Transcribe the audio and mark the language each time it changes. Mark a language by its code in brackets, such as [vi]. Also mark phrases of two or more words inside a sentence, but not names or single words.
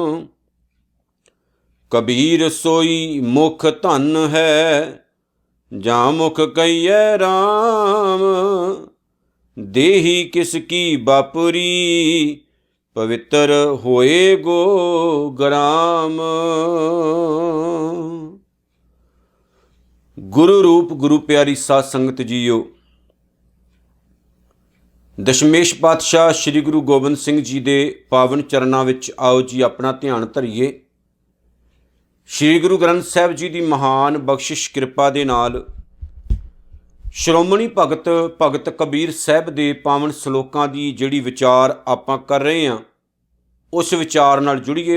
[hi] कबीर सोई मुख धन है, जां मुख कहिए राम। देही किसकी बापरी, पवित्र होए गो ग्राम। [pa] ਗੁਰੂ ਰੂਪ ਗੁਰੂ ਪਿਆਰੀ ਸਾਧ ਸੰਗਤ ਜੀਓ, ਦਸ਼ਮੇਸ਼ ਪਾਤਸ਼ਾਹ ਸ੍ਰੀ ਗੁਰੂ ਗੋਬਿੰਦ ਸਿੰਘ ਜੀ ਕੇ ਪਾਵਨ ਚਰਣੋਂ ਵਿਚ ਆਓ ਜੀ ਅਪਣਾ ਧਿਆਨ ਧਰੀਏ। ਸ੍ਰੀ ਗੁਰੂ ਗ੍ਰੰਥ ਸਾਹਿਬ ਜੀ ਕੀ ਮਹਾਨ ਬਖ਼ਸ਼ਿਸ਼ ਕਿਰਪਾ ਦੇ ਨਾਲ ਸ਼੍ਰੋਮਣੀ ਭਗਤ ਭਗਤ ਕਬੀਰ ਸਾਹਬ ਕੇ ਪਾਵਨ ਸਲੋਕਾਂ ਕੀ ਜਿਹੜੀ ਵਿਚਾਰ ਆਪਾਂ ਕਰ ਰਹੇ ਹੈਂ, ਉਸ ਵਿਚਾਰ ਨਾਲ ਜੁੜੀਏ।